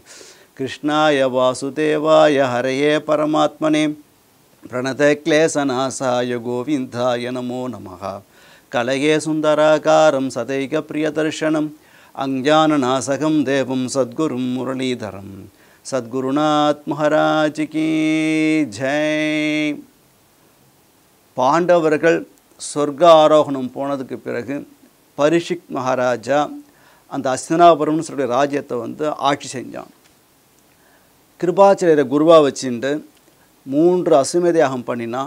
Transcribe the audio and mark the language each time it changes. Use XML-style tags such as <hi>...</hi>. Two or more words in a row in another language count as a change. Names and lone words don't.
<sa>कृष्णाय वासुदेवाय हरये परमात्मने प्रणत क्लेशनाशाय गोविन्दाय नमो नमः कलये सुन्दराकारं सदैक प्रियदर्शनम् अञ्जननाशकं देवं सद्गुरुं मुरलीधरम्</sa> <hi>सद्गुरुनाथ महाराज की जय.</hi> <ta>பாண்டவர்கள் சொர்க்க ஆரோகணம் போனதுக்கு பிறகு பரிஷிக் மகாராஜா அந்த அஸ்தினாபுரம்னு சொல்ற ராஜ்யத்தை வந்து ஆட்சி செஞ்சான். கிருபாச்சாரியரை குருவா வச்சுட்டு 3 அசுமேத யாகம் பண்ணினான்.</ta>